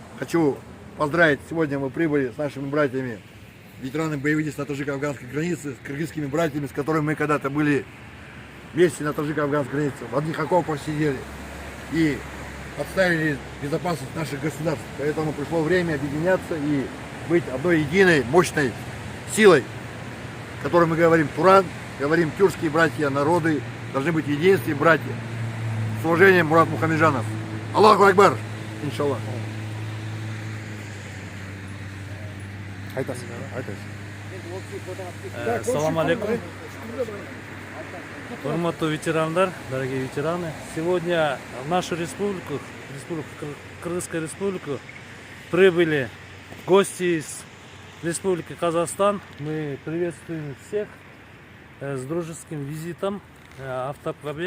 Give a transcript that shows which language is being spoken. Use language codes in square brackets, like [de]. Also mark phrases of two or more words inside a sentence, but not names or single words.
[ru] Сегодня мы прибыли с нашими братьями ветераны боевых действий на таджико-афганской границе, с кыргызскими братьями, с которыми мы когда-то были вместе на таджико-афганской границе, в одних окопах сидели и отставили безопасность наших государств. Поэтому пришло время объединяться и быть одной единой, мощной силой, которой мы говорим Туран, говорим тюркские братья, народы должны быть единственные братья. С уважением, Мурат Мухамеджанов. [ar] الله أكبر، إن شاء الله. [ky] Айтасыз. [ar] السلام عليكم. [ky] Урматтуу ветерандар, [ru] дорогие ветераны. Сегодня в нашу республику, Кыргызскую республику, прибыли гости из Республики Казахстан. Мы приветствуем всех с дружеским визитом автопробег.